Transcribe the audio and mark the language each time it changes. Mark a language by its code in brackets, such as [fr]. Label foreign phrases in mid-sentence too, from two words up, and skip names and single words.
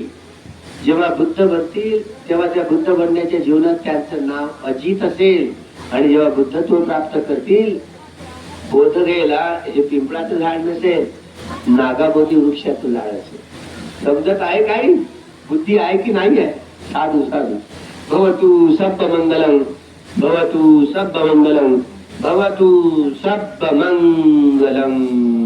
[mr] जेव्हा बुद्ध बनतील तेव्हा त्या बुद्ध बनण्याच्या जीवनात त्यांचं नाव अजित असेल. आणि जेव्हा बुद्धत्व प्राप्त करतील, बोधगयेला हे पिंपळाचं झाड नसेल, नागाबोधी वृक्षाचं झाड असेल. समजत आहे काही? बुद्धी आहे की नाही आहे? [pi] साधू साधू. भवतु सब्ब मंगलम, भवतु सब्ब मंगलम, भवतु सब्ब मंगलम.